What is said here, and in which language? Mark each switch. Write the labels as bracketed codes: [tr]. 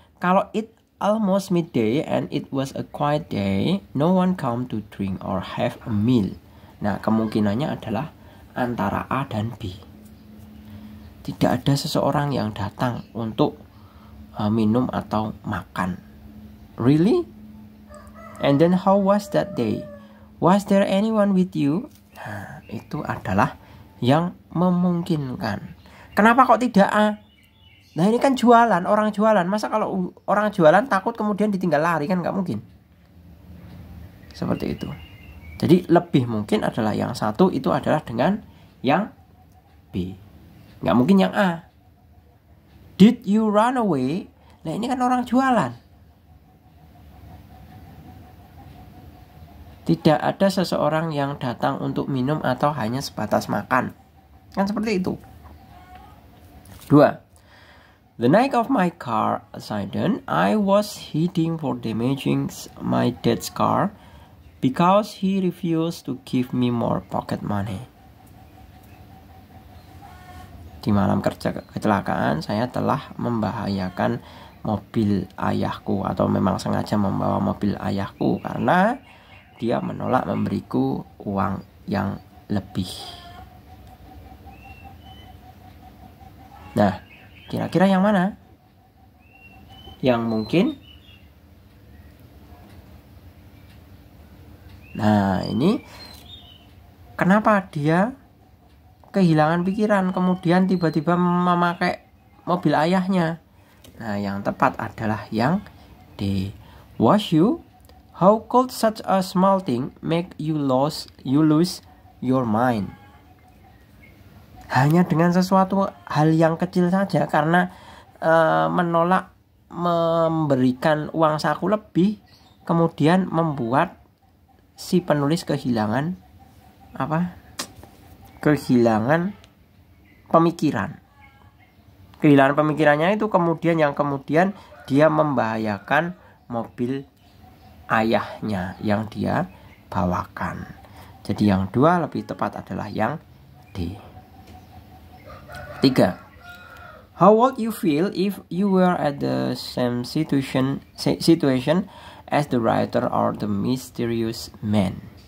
[id] Kalau [en] it almost midday and it was a quiet day, no one come to drink or have a meal. [id] Nah, kemungkinannya adalah antara A dan B. Tidak ada seseorang yang datang untuk minum atau makan. [en] Really? And then how was that day? Was there anyone with you? [id] Nah, itu adalah yang memungkinkan. Kenapa kok tidak A? Nah, ini kan jualan, orang jualan. Masa kalau orang jualan takut kemudian ditinggal lari, kan nggak mungkin. Seperti itu. Jadi lebih mungkin adalah yang satu itu adalah dengan yang B. Nggak mungkin yang A. [en] Did you run away? [id] Nah, ini kan orang jualan. Tidak ada seseorang yang datang untuk minum atau hanya sebatas makan. Kan seperti itu. 2. [en] The night of my car accident, I was heading for damaging my dad's car because he refused to give me more pocket money. [id] Di malam kecelakaan, saya telah membahayakan mobil ayahku atau memang sengaja membawa mobil ayahku karena dia menolak memberiku uang yang lebih. Nah, kira-kira yang mana? Yang mungkin? Nah, ini kenapa dia kehilangan pikiran kemudian tiba-tiba memakai mobil ayahnya? Nah, yang tepat adalah yang D. [en] Was you? How could such a small thing make you lose your mind? [id] Hanya dengan sesuatu hal yang kecil saja karena menolak memberikan uang saku lebih, kemudian membuat si penulis kehilangan kehilangan pemikiran. Kehilangan pemikirannya itu kemudian dia membahayakan mobil ayahnya yang dia bawakan. Jadi yang 2 lebih tepat adalah yang D. 3. [en] How would you feel if you were at the same situation as the writer or the mysterious man?